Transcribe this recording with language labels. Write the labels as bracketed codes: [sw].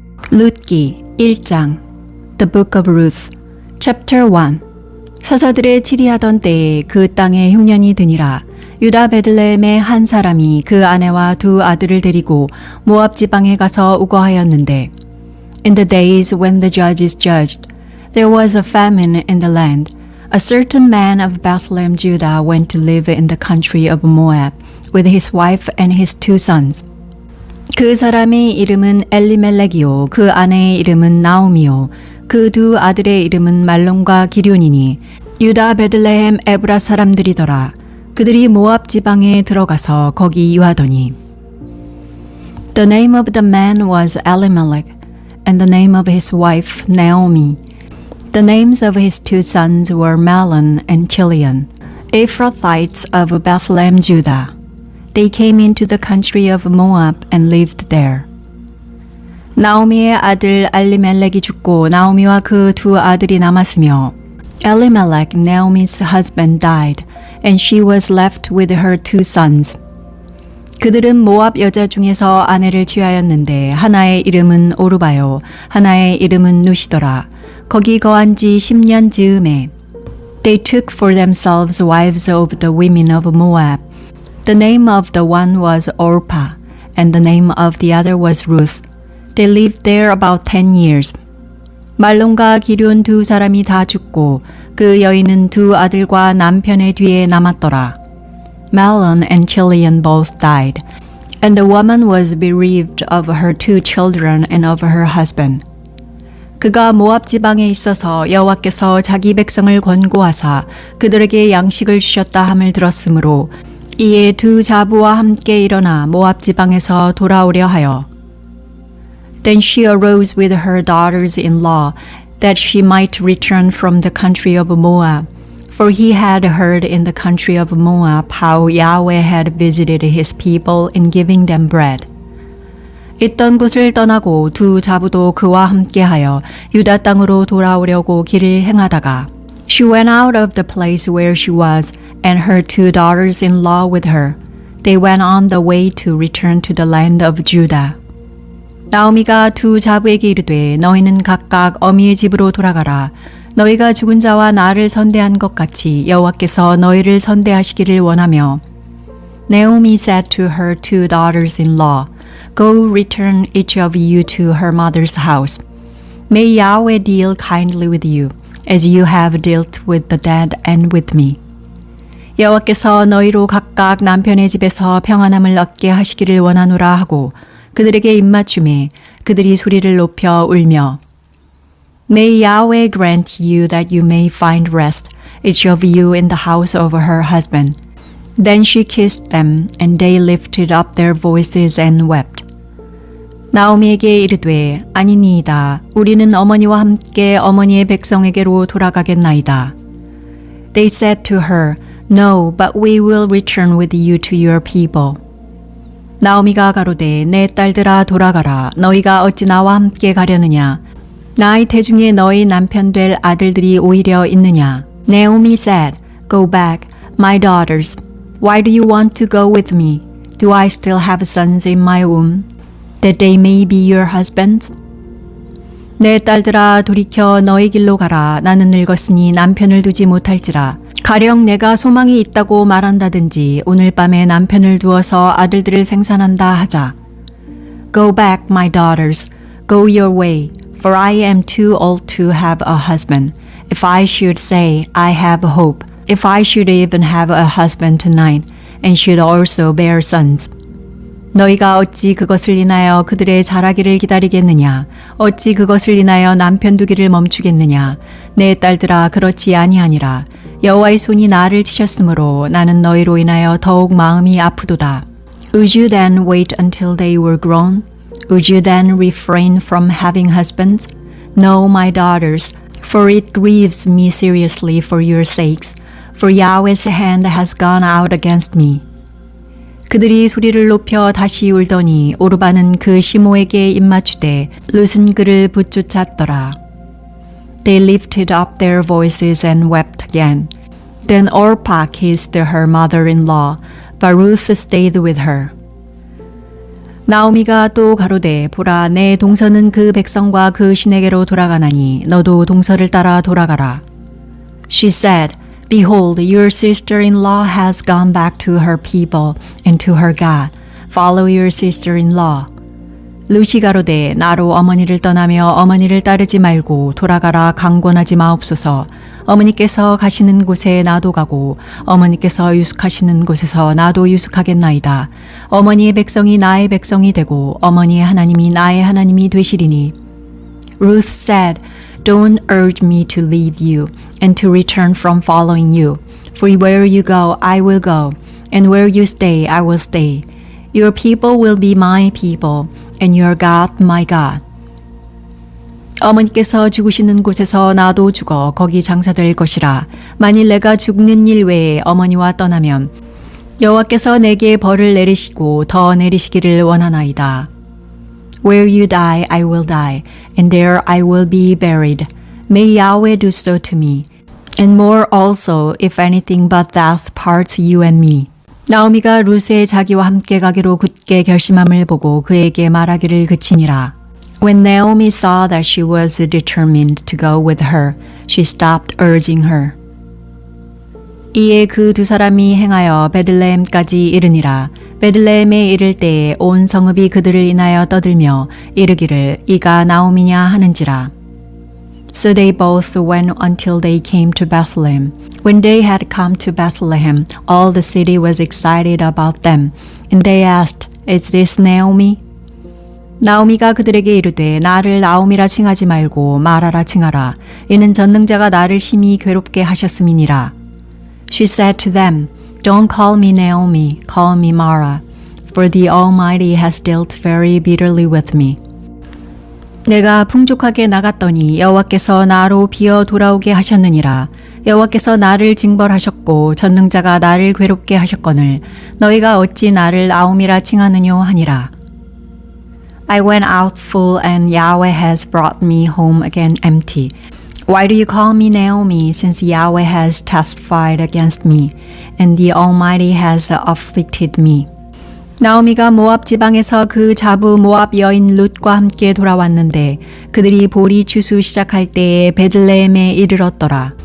[ko] 룻기 1장 [en] The Book of Ruth Chapter 1 [ko] 사사들의 치리하던 때에 그 땅에 흉년이 드니라. 유다 베들레헴의 한 사람이 그 아내와 두 아들을 데리고 모압 지방에 가서 우거하였는데 [en] In the days when the judges judged, there was a famine in the land. A certain man of Bethlehem, Judah, went to live in the country of Moab with his wife and his two sons. [ko] 그 사람의 이름은 엘리멜렉이요 그 아내의 이름은 나오미요 그 두 아들의 이름은 말론과 기럐이니 유다 베들레헴 에브라 사람들이더라. 그들이 모압 지방에 들어가서 거기 유하더니 [en] The name of the man was Elimelech and the name of his wife Naomi. The names of his two sons were Mahlon and Chilion, Ephrathites of Bethlehem, Judah. They came into the country of Moab and lived there. [ko] 나오미의 아들 엘리멜렉이 죽고 나오미와 그 두 아들이 남았으며 [en] Elimelech, Naomi's husband, died, and she was left with her two sons. [ko] 그들은 모압 여자 중에서 아내를 취하였는데 하나의 이름은 오르바요, 하나의 이름은 누시더라. 거기 거한 지 10년 즈음에 [en] They took for themselves wives of the women of Moab. The name of the one was Orpah, and the name of the other was Ruth. They lived there about 10 years. [ko] 말론과 기럐 두 사람이 다 죽고 그 여인은 두 아들과 남편의 뒤에 남았더라. [en] Mahlon and Chilion both died, and the woman was bereaved of her two children and of her husband. [ko] 그가 모압 지방에 있어서 여호와께서 자기 백성을 권고하사 그들에게 양식을 주셨다 함을 들었으므로 이에 두 자부와 함께 일어나 모압 지방에서 돌아오려 하여 [en] Then she arose with her daughters-in-law that she might return from the country of Moab, for he had heard in the country of Moab how Yahweh had visited his people in giving them bread. [ko] 있던 곳을 떠나고 두 자부도 그와 함께하여 유다 땅으로 돌아오려고 길을 행하다가 [en] She went out of the place where she was, and her two daughters-in-law with her. They went on the way to return to the land of Judah. [ko] 나오미가 두 자부에게 이르되 너희는 각각 어미의 집으로 돌아가라. 너희가 죽은 자와 나를 선대한 것 같이 여호와께서 너희를 선대하시기를 원하며 [en] Naomi said to her two daughters-in-law, Go return each of you to her mother's house. May Yahweh deal kindly with you, as you have dealt with the dead and with me. [ko] 여호와께서 너희로 각각 남편의 집에서 평안함을 얻게 하시기를 원하노라 하고 그들에게 입맞춤에 그들이 소리를 높여 울며 [en] May Yahweh grant you that you may find rest, each of you in the house of her husband. Then she kissed them, and they lifted up their voices and wept. [ko] 나오미에게 이르되 아니니이다. 우리는 어머니와 함께 어머니의 백성에게로 돌아가겠나이다. [en] They said to her, No, but we will return with you to your people. [ko] 나오미가 가로되 내 딸들아 돌아가라. 너희가 어찌 나와 함께 가려느냐. 나의 태중에 너희 남편 될 아들들이 오히려 있느냐. [en] Naomi said, Go back, my daughters. Why do you want to go with me? Do I still have sons in my womb, that they may be your husbands? [ko] 내 딸들아 돌이켜 너희 길로 가라. 나는 늙었으니 남편을 두지 못할지라. 가령 내가 소망이 있다고 말한다든지 오늘 밤에 남편을 두어서 아들들을 생산한다 하자. [en] Go back, my daughters. Go your way, for I am too old to have a husband. If I should say, I have hope, if I should even have a husband tonight, and should also bear sons. [ko] 너희가 어찌 그것을 인하여 그들의 자라기를 기다리겠느냐? 어찌 그것을 인하여 남편 두기를 멈추겠느냐? 내 딸들아 그렇지 아니하니라. 여호와의 손이 나를 치셨으므로 나는 너희로 인하여 더욱 마음이 아프도다. [en] Would you then wait until they were grown? Would you then refrain from having husbands? No, my daughters, for it grieves me seriously for your sakes, for Yahweh's hand has gone out against me. [ko] 그들이 소리를 높여 다시 울더니 오르바는 그 시모에게 입맞추되 룻은 그를 붙쫓았더라. [en] They lifted up their voices and wept again. Then Orpah kissed her mother-in-law, but Ruth stayed with her. [ko] 나오미가 또 가로되 보라 내 동서는 그 백성과 그 신에게로 돌아가나니 너도 동서를 따라 돌아가라. [en] She said, Behold, your sister-in-law has gone back to her people and to her God. Follow your sister-in-law. [ko] 루시 가로되 나로 어머니를 떠나며 어머니를 따르지 말고 돌아가라 강권하지 마옵소서. 어머니께서 가시는 곳에 나도 가고 어머니께서 유숙하시는 곳에서 나도 유숙하겠나이다. 어머니의 백성이 나의 백성이 되고 어머니의 하나님이 나의 하나님이 되시리니. [en] Ruth said, Don't urge me to leave you and to return from following you. For where you go, I will go, and where you stay, I will stay. Your people will be my people, and your God my God. [ko] 어머니께서 죽으시는 곳에서 나도 죽어 거기 장사될 것이라. 만일 내가 죽는 일 외에 어머니와 떠나면 여호와께서 내게 벌을 내리시고 더 내리시기를 원하나이다. [en] Where you die, I will die, and there I will be buried. May Yahweh do so to me, and more also, if anything but that parts you and me. [ko] 나오미가 룻의 자기와 함께 가기로 굳게 결심함을 보고 그에게 말하기를 그치니라. [en] When Naomi saw that she was determined to go with her, she stopped urging her. [ko] 이에 그 두 사람이 행하여 베들레헴까지 이르니라. 베들레헴에 이를 때에 온 성읍이 그들을 인하여 떠들며 이르기를 이가 나오미냐 하는지라. [en] So they both went until they came to Bethlehem. When they had come to Bethlehem, all the city was excited about them, and they asked, Is this Naomi? [ko] 나오미가 그들에게 이르되 나를 나오미라 칭하지 말고 마라라 칭하라. 이는 전능자가 나를 심히 괴롭게 하셨음이니라. [en] She said to them, Don't call me Naomi, call me Mara, for the Almighty has dealt very bitterly with me. [ko] 내가 풍족하게 나갔더니 여호와께서 나로 비어 돌아오게 하셨느니라. 여호와께서 나를 징벌하셨고 전능자가 나를 괴롭게 하셨거늘 너희가 어찌 나를 나오미라 칭하느뇨 하니라. [en] I went out full and Yahweh has brought me home again empty. Why do you call me Naomi, since Yahweh has testified against me, and the Almighty has afflicted me? [ko] 나오미가 모압 지방에서 그 자부 모압 여인 룻과 함께 돌아왔는데 그들이 보리 추수 시작할 때에 베들레헴에 이르렀더라.